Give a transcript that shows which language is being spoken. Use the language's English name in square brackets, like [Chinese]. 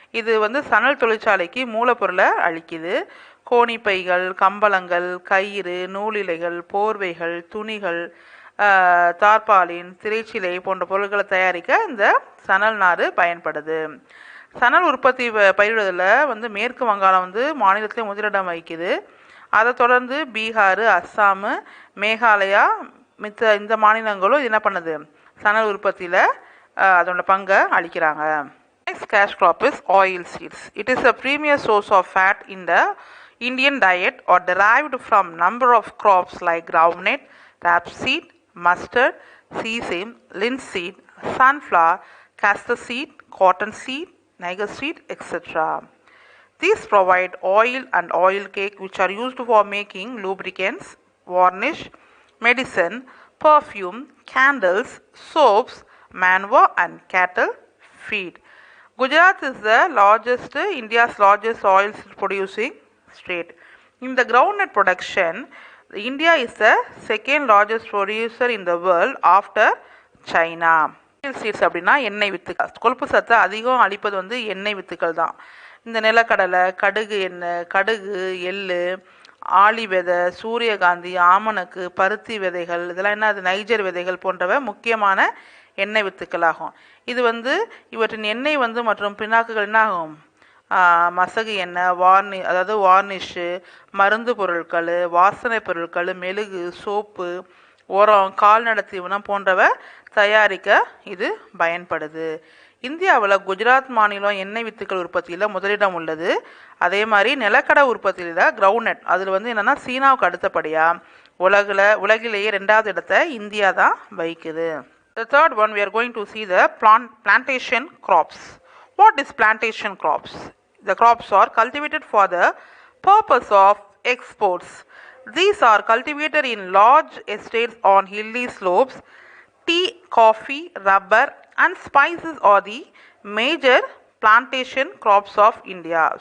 [Tamil] இது வந்து சணல் தொழிற்சாலைக்கு மூலப்பொருளை அளிக்குது. கோணிப்பைகள், கம்பளங்கள், கயிறு, நூலிலைகள், போர்வைகள், துணிகள், தார்பாலின், திரைச்சிலை போன்ற பொருட்களை தயாரிக்க இந்த சணல் நார் பயன்படுது. சணல் உற்பத்தி பயிரிடுதலில் வந்து மேற்கு வங்காளம் வந்து மாநிலத்திலே முதலிடம் வகிக்குது. அதை தொடர்ந்து பீகார், அஸ்ஸாமு, மேகாலயா இந்த மாநிலங்களும் என்ன பண்ணுது? சணல் உற்பத்தியில் அதோட பங்கை அளிக்கிறாங்க. [English] Next cash crop is oil seeds. It is a premier source of fat in the Indian diet or derived from number of crops like groundnut, rapeseed, mustard, sesame, linseed, sunflower, castor seed, cotton seed, niger seed, etc. These provide oil and oil cake which are used for making lubricants, varnish, medicine, perfume, candles, soaps, manure and cattle feed. Gujarat is the largest, India's largest oil producing state. In the groundnut production, India is the second largest producer in the world after China. [Tamil] Oil seeds அப்படின்னா எண்ணெய் வித்துக்கள். கொழுப்பு சத்து அதிகம் அளிப்பது வந்து எண்ணெய் வித்துக்கள் தான். இந்த நிலக்கடலை, கடுகு எண்ணெய், கடுகு, எள்ளு, ஆளி விதை, சூரியகாந்தி, ஆமணக்கு, பருத்தி விதைகள், இதெல்லாம் என்ன? அது நைஜர் விதைகள் போன்றவை முக்கியமான எண்ணெய் வித்துக்களாகும். இது வந்து இவற்றின் எண்ணெய் வந்து மற்றும் பின்னாக்குகள் என்ன ஆகும்? மசகு எண்ணெய், அதாவது வார்னிஷு, மருந்து பொருட்கள், வாசனை பொருட்கள், மெழுகு, சோப்பு, உரம், கால்நடை தீவனம் போன்றவை தயாரிக்க இது பயன்படுது. இந்தியாவில் குஜராத் மாநிலம் எண்ணெய் வித்துக்கள் உற்பத்தியில் முதலிடம் உள்ளது. அதே மாதிரி நிலக்கடை உற்பத்தியில் கிரவுண்ட்நட் அதில் வந்து என்னென்னா சீனாவுக்கு அடுத்தபடியாக உலகிலேயே 2வது இடத்தை இந்தியா தான் வகிக்குது. [English] The third one we are going to see the plantation crops. What is plantation crops? The crops are cultivated for the purpose of exports. These are cultivated in large estates on hilly slopes. Tea, coffee, rubber, and spices are the major plantation crops of India.